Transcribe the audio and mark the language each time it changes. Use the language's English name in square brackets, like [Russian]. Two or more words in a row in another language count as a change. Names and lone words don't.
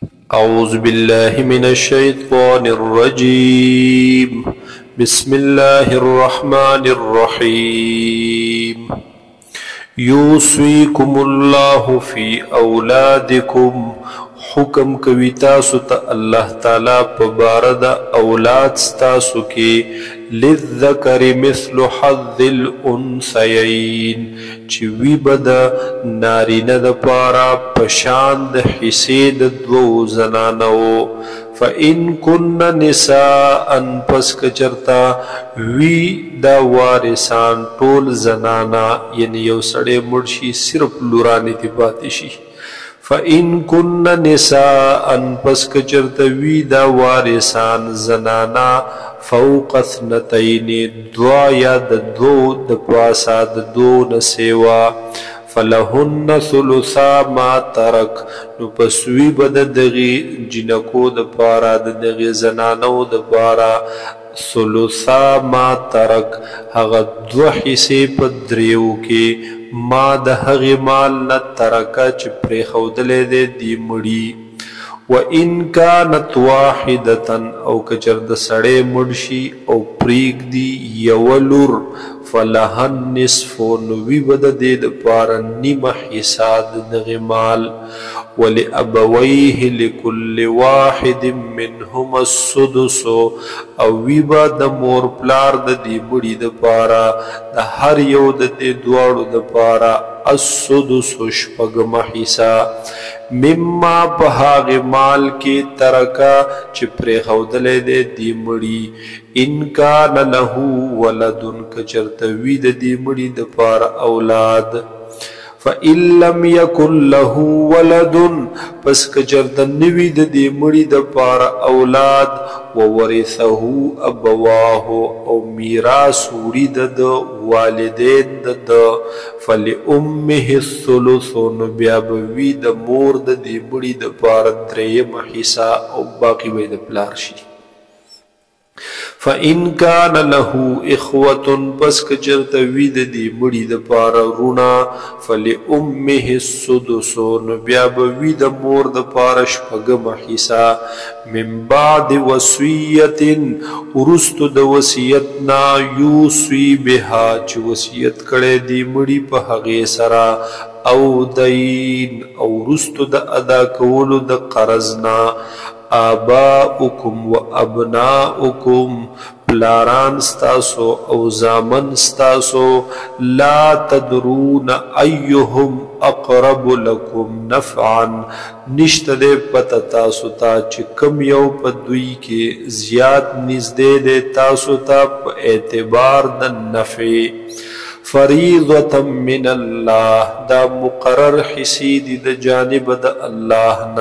[Arabic] أعوذ بالله من الشيطان الرجيم. بسم الله الرحمن الرحيم. يوصيكم الله في أولادكم. [Pashto] حکم کوي تاسو ته الله تعالی په باره د اولاد ستاسو کې [Arabic] للذکر مثل حظ الانثیین [Pashto] چې وي به د نارینه دپاره په شان د حصې د دوو زنانو. [Arabic] فإن كن نساء [Pashto] پس که چرته وي دا وارثان ټول زنانا یعنی یو سړی مړ شي صرف لورانې دې پاتې شي. [Arabic] فإن كن نساء [Pashto] پس که چرته وي دا وارثان زنانا [Arabic] فوق اثنتین [Pashto] دوا یا د دو د پاسه د دو نه سیوا [Arabic] فلهن ثلثا ما ترک [Pashto] نو پس وی به د دغې جنکو دپاره د دغې زنانو دپاره [Arabic] ثلثا ما ترک [Pashto] هغه دوه حصې په دریو کې ما د هغې مال نه ترکه چې پرېښودلی دی دې مړي. [Arabic] وإن كانت واحدة [Pashto] او کچر د سړی مړ شي او پرېږدي یوه لور [Arabic] فلها النصف [Pashto] نو وي به د دې دپاره نیمه حصه د دغې مال. [Arabic] ولأبویه لكل واحد منهما السدس [Pashto] او وي به د مور پلار د دې مړي دپاره د هر یو د دې دواړو دپاره السدس شپږمه حصه مما په هغې مال کې ترکه چې پرېښودلی دی دې مړي. [Arabic] ان کان له ولد [Pashto] که چرته وي د دې مړي دپاره اولاد. [Arabic] فإن لم يكن له ولد [Pashto] پس که چرته نه وي د دې مړي دپاره اولاد [Arabic] وورثه ابواه [Pashto] او میراث وړي د والدین د [Arabic] فلأمه الثلث [Pashto] نو بیا به وي د مور د دې مړي دپاره درېیمه حصه او باقي به د پلار شي. [Arabic] فإن كان له إخوة [Pashto] پس که چرته وي د دې مړي دپاره وروڼه [Arabic] فلأمه السدس [Pashto] نو بیا به وي د مور دپاره شپږمه حصه [Arabic] من بعد وصیت [Pashto] وروستو د وصیت نه [Arabic] یوصي بها [Pashto] چې وصیت کړی دی مړي په هغې سره او دین او وروستو د ادا کولو د قرض نه. [Arabic] آباؤکم و ابناؤکم [Pashto] پلاران ستاسو او زامن ستاسو [Arabic] لا تدرون ایهم اقرب لکم نفعا [Pashto] نشته دی پته تاسو ته چې کم یو په دوی کې زیات نږدې دی تاسو ته په اعتبار د نفع. [Arabic] فریضة من الله [Pashto] دا مقرر حصی دی د جانب د الله نا.